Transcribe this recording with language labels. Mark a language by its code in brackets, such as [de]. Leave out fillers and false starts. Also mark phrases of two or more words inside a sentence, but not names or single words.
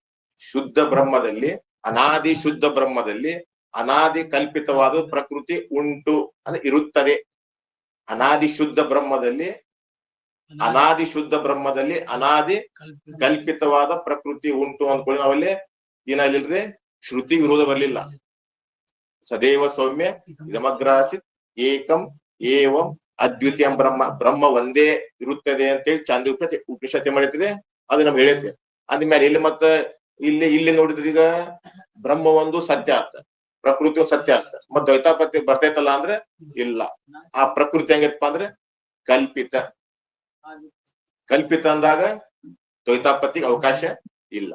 [kn] ಶುದ್ಧ ಬ್ರಹ್ಮದಲ್ಲಿ ಅನಾದಿ ಶುದ್ಧ ಬ್ರಹ್ಮದಲ್ಲಿ ಅನಾದಿ ಕಲ್ಪಿತವಾದ ಪ್ರಕೃತಿ ಉಂಟು ಅಂದ್ರೆ ಇರುತ್ತದೆ. ಅನಾದಿ ಶುದ್ಧ ಬ್ರಹ್ಮದಲ್ಲಿ ಅನಾದಿ ಕಲ್ಪಿತವಾದ ಪ್ರಕೃತಿ ಉಂಟು ಅಂದ್ಕೊಳ್ಳಿ. ನಾವಲ್ಲಿ ಏನಾಗಿಲ್ರಿ? ಶ್ರುತಿ ವಿರೋಧ ಬರ್ಲಿಲ್ಲ. [sa] ಸದೇವ ಸೌಮ್ಯ ಇದಮಗ್ರಾಸಿತ್ ಏಕಂ ಏವಂ ಅದ್ವಿತೀಯ [kn] ಬ್ರಹ್ಮ ಒಂದೇ ಇರುತ್ತದೆ ಅಂತೇಳಿ ಚಾಂದಿ ಉಪನಿಷತ್ ಮಾಡಿದ್ರೆ ಅದು ನಮ್ಗೆ ಹೇಳೈತೆ. ಅಂದ್ಮೇಲೆ ಇಲ್ಲಿ ಮತ್ತ ಇಲ್ಲಿ ನೋಡಿದ್ರಿ ಈಗ ಬ್ರಹ್ಮ ಒಂದು ಸತ್ಯ ಅರ್ಥ, ಪ್ರಕೃತಿ ಸತ್ಯ ಅರ್ಥ. ಮತ್ ದ್ವೈತಾಪತ್ತಿ ಬರ್ತೈತಲ್ಲ ಅಂದ್ರೆ ಇಲ್ಲ. ಆ ಪ್ರಕೃತಿ ಹೆಂಗೈತಪ್ಪ ಅಂದ್ರೆ ಕಲ್ಪಿತ ಅಂದಾಗ ದ್ವೈತಾಪತ್ತಿಗೆ ಅವಕಾಶ ಇಲ್ಲ.